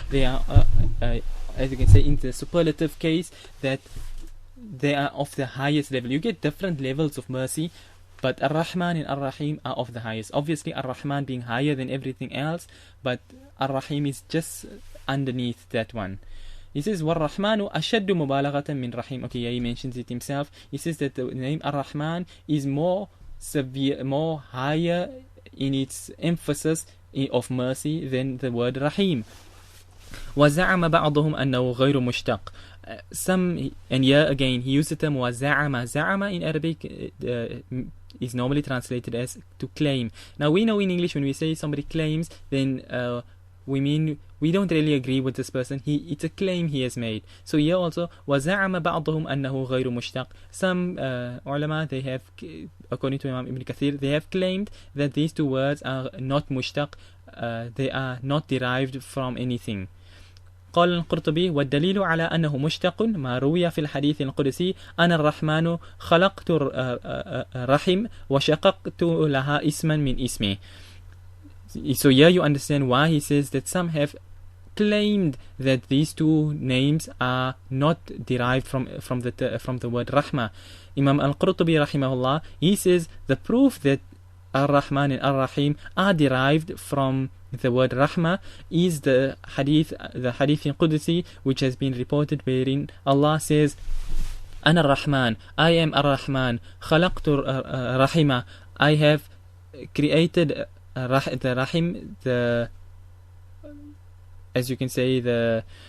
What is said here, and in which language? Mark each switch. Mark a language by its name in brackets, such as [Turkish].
[English] They are, as you can say, in the superlative case, that they are of the highest level. You get different levels of mercy, but Ar-Rahman and Ar-Rahim are of the highest. Obviously, Ar-Rahman being higher than everything else, but Ar-Rahim is just underneath that one. He says, [Arabic] وَالرَّحْمَانُ أَشَدُّ مُبَالَغَةً مِّن Rahim. [English] Okay, yeah, he mentions it himself. He says that the name Ar-Rahman is more severe, more higher in its emphasis of mercy than the word Rahim. [Arabic] وَزَعَمَ بَعْضُهُمْ أَنَّهُ غَيْرُ مُشْتَقٍ. [English] Some, and here again, he used the term وَزَعَمَ. Za'ama in Arabic is normally translated as to claim. Now we know in English when we say somebody claims, then we mean we don't really agree with this person. It's a claim he has made. So here also, [Arabic] وَزَعَمَ بَعْضُهُمْ أَنَّهُ غَيْرُ مُشْتَقٍ. [English] Some ulama, they have, according to Imam Ibn Katheer, they have claimed that these two words are not mushtaq, they are not derived from anything. [Arabic] قال القرطبي والدليل على أنه مشتق ما روي في الحديث القدسي أنا الرحمن خلقت رحم وشققت لها اسما من اسمي. [English] So here you understand why he says that some have claimed that these two names are not derived from the word Rahma. Imam al-Qurtubi rahimahullah, he says the proof that Ar-Rahman and Ar-Rahim are derived from the word Rahma is the hadith in Qudsi, which has been reported, wherein Allah says, [Arabic] Ana Ar-Rahman, [English] I am Ar-Rahman, [Arabic] Khalaqtu Rahima, [English] I have created the Rahim, as you can say, the